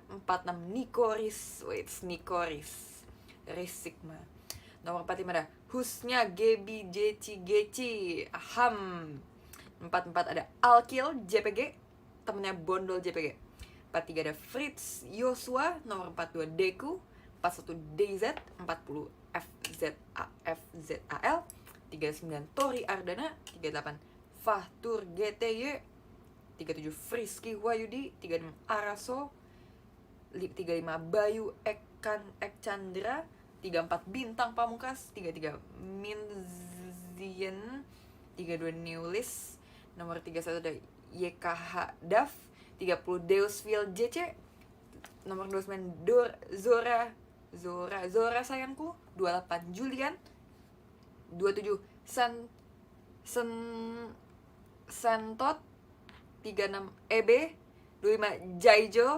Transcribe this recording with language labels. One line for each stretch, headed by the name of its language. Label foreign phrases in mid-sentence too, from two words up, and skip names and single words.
Indonesian: 46 Nikoris. Wait, Nikoris Risikma. Nomor 45 ada Husnya Gebi Geci. Aham. 44 ada Alkil JPG. Temennya Bondol JPG. 43 ada Fritz Yosua. Nomor 42 Deku. 41 DZ. 40 FZAL. 39 Tori Ardana. 38 Fahtur GTY. 37 Frisky Wayudi. 36 Araso. 35 Bayu Ekchandra. 34 Bintang Pamungkas. 33 Minzian. 32 Newlis. Nomor 31 ada YKH Daf. 30 Deusville JC. Nomor 29 Zora sayangku. 28 Julian. 27 Sentot. 36 EB. 25 Jaijo.